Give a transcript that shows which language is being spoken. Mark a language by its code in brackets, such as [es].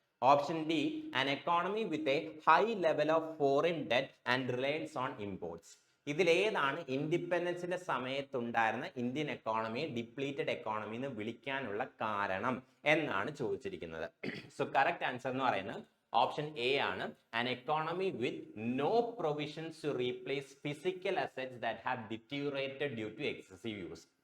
[en] Option D, an economy with a high level of foreign debt and reliance on imports. [ml] ഇതിലേതാണ് ഇൻഡിപെൻഡൻസിന്റെ സമയത്തുണ്ടായിരുന്ന Indian എക്കോണമിയെ depleted economy എന്ന് വിളിക്കാനുള്ള കാരണം എന്നാണ് ചോദിച്ചിരിക്കുന്നത്. സോ കറക്റ്റ് ആൻസർ എന്ന് പറയുന്നത് ഓപ്ഷൻ എ ആണ്, [en] an economy with no provisions to replace physical assets that have deteriorated due to excessive use.